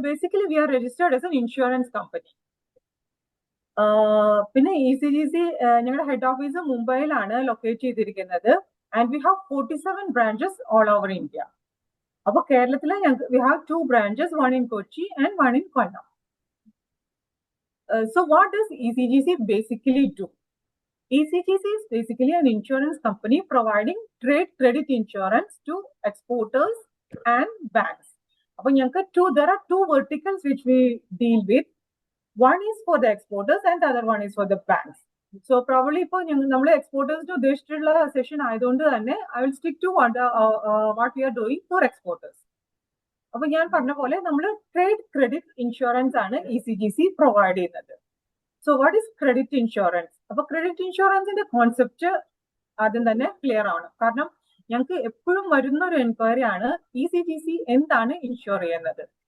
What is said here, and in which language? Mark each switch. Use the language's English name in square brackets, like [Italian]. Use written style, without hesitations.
[English] Basically we are registered as an insurance company. [Malayalam] പിന്നെ ECGC ഞങ്ങളുടെ head office മുംബൈയിലാണ് locate ചെയ്തിരിക്കുന്നത്. [English] And we have 47 branches all over India. [Malayalam] അപ്പൊ കേരളത്തിൽ [English] We have 2 branches, one in Kochi and one in Kollam. So what does ECGC basically do? ECGC is basically an insurance company providing trade credit insurance to exporters and banks. [Malayalam] അപ്പൊ ഞങ്ങൾക്ക് [English] there are 2 verticals which we deal with. One is for the exporters and the other one is for the banks. So probably [Malayalam] ഇപ്പോൾ നമ്മൾ എക്സ്പോർട്ടേഴ്സിന് ഉദ്ദേശിച്ചിട്ടുള്ള session ആയതുകൊണ്ട് തന്നെ [English] I will stick to what we are doing for exporters. [Malayalam] അപ്പൊ ഞാൻ പറഞ്ഞ പോലെ നമ്മൾ trade credit insurance ആണ് ECGC പ്രൊവൈഡ് ചെയ്യുന്നത്. [English] So what is credit insurance? [Malayalam] അപ്പൊ ക്രെഡിറ്റ് ഇൻഷുറൻസിന്റെ കോൺസെപ്റ്റ് ആദ്യം തന്നെ ക്ലിയർ ആണ്. കാരണം ഞങ്ങൾക്ക് എപ്പോഴും വരുന്ന ഒരു എൻക്വയറി ആണ് ECGC എന്താണ് ഇൻഷുർ ചെയ്യുന്നത്.